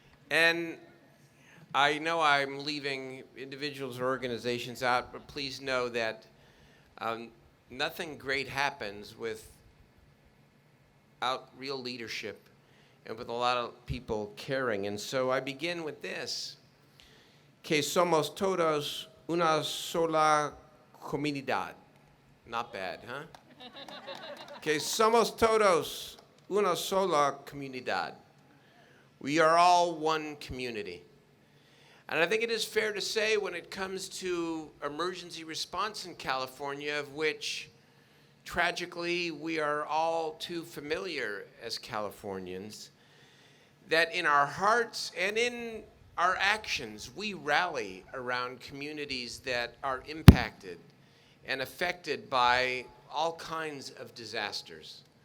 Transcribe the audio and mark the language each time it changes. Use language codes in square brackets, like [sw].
[en] And I know I'm leaving individuals or organizations out, but please know that nothing great happens without real leadership and with a lot of people caring. And so I begin with this. [es] Que somos todos una sola comunidad. [en] Not bad, huh? [es] Que somos todos una sola comunidad. [en] We are all one community. And I think it is fair to say, when it comes to emergency response in California, of which tragically we are all too familiar as Californians, that in our hearts and in our actions, we rally around communities that are impacted and affected by all kinds of disasters.